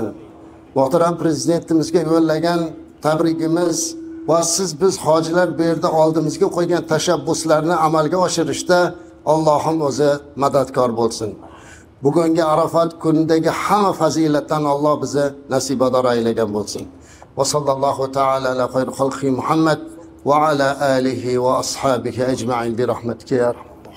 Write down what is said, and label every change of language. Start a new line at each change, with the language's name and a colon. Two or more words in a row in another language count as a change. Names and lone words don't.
Uzbek: Muhtaram prezidentimizga yo'llagan tabrigimiz va biz hojilar bu yerda oldimizga qo'ygan tashabbuslarni amalga oshirishda Allohim o'zi madadkor bo'lsin. Bugungi Arafat kunidagi hamma fazilatdan Alloh bizni nasibador aylagan bo'lsin.
Arabic: وصلى الله تعالى على خير خلقه محمد وعلى آله وأصحابه أجمعين برحمتك يا